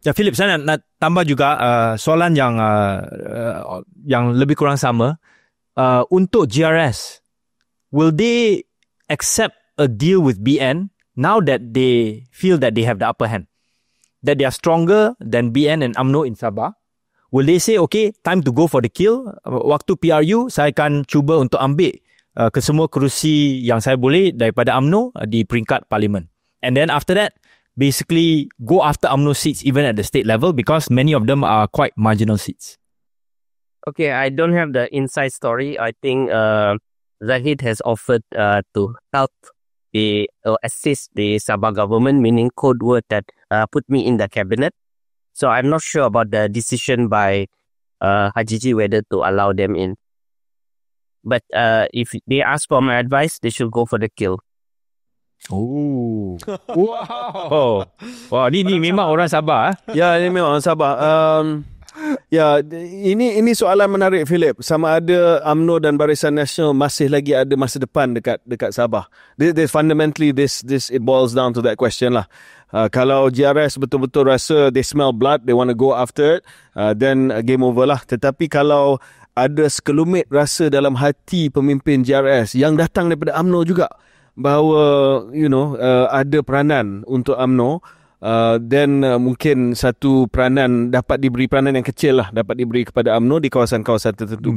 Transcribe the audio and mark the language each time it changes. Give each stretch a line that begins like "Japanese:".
Malay: Ya, Philip, saya nak tambah juga soalan yang lebih kurang sama. Untuk GRS,
English: will they accept a deal with BN now that they feel that they have the upper hand, that they are stronger than BN and UMNO in Sabah? Will they say, okay, time to go for the kill?
Malay: Waktu PRU, saya akan cuba untuk ambil kesemua kerusi yang saya boleh daripada UMNO di peringkat parlimen.
English: And then after that, basically go after UMNO seats even at the state level, because many of them are quite marginal seats. Okay, I don't have the inside story. I think Zahid has offered to help assist the Sabah government, meaning code word that put me in the cabinet. So I'm not sure about the decision by Hajiji whether to allow them in. But if they ask for my advice, they should go for the kill. Oh, wow! Wow,
Malay: ni memang orang Sabah. Ya, ini memang orang Sabah. Ya, ini soalan menarik, Philip. Sama ada UMNO dan Barisan Nasional masih lagi ada masa depan dekat Sabah.
English: Fundamentally, it boils down to that question lah.
Malay: Kalau GRS betul-betul rasa
English: they smell blood, they want to go after it, then game over lah.
Malay: Tetapi kalau ada sekelumit rasa dalam hati pemimpin GRS yang datang daripada UMNO juga bahawa ada peranan untuk UMNO,
English: then
Malay: mungkin satu peranan dapat diberi, peranan yang kecil lah dapat diberi kepada UMNO di kawasan-kawasan tertentu.